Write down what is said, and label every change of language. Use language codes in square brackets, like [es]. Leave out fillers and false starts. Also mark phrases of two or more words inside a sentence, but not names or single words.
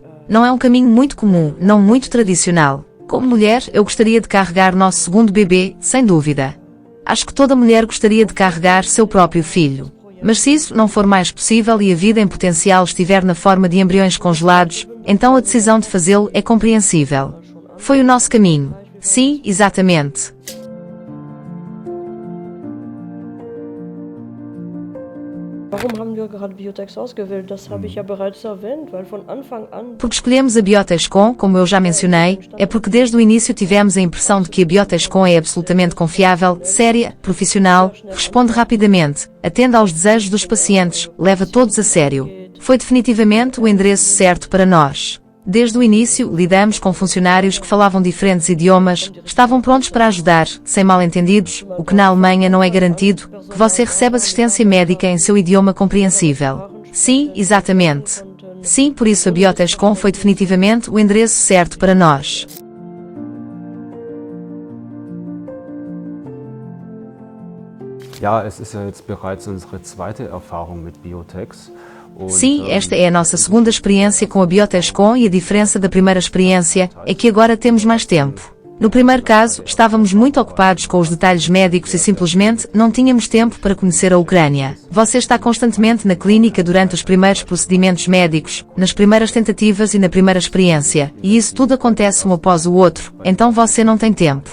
[pt] Não é um caminho muito comum, não muito tradicional. Como mulher, eu gostaria de carregar nosso segundo bebê, sem dúvida. Acho que toda mulher gostaria de carregar seu próprio filho. Mas se isso não for mais possível e a vida em potencial estiver na forma de embriões congelados, então a decisão de fazê-lo é compreensível. Foi o nosso caminho. Sim, exatamente. [de] Warum haben wir gerade Biotex ausgewählt? Das habe ich ja bereits erwähnt, weil von Anfang an... [pt] Porque escolhemos a Biotescom, como eu já mencionei, é porque desde o início tivemos a impressão de que a Biotescom é absolutamente confiável, séria, profissional, responde rapidamente, atende aos desejos dos pacientes, leva todos a sério. Foi definitivamente o endereço certo para nós. Desde o início, lidamos com funcionários que falavam diferentes idiomas, estavam prontos para ajudar, sem mal-entendidos, o que na Alemanha não é garantido, que você recebe assistência médica em seu idioma compreensível. Sim, exatamente. Sim, por isso a Biotescom foi definitivamente o endereço certo para nós. [de] Ja, es ist ja jetzt bereits unsere zweite Erfahrung mit Biotex. [pt] Sim, esta é a nossa segunda experiência com a Biotescom e a diferença da primeira experiência é que agora temos mais tempo. No primeiro caso, estávamos muito ocupados com os detalhes médicos e simplesmente não tínhamos tempo para conhecer a Ucrânia. Você está constantemente na clínica durante os primeiros procedimentos médicos, nas primeiras tentativas e na primeira experiência, e isso tudo acontece um após o outro, então você não tem tempo.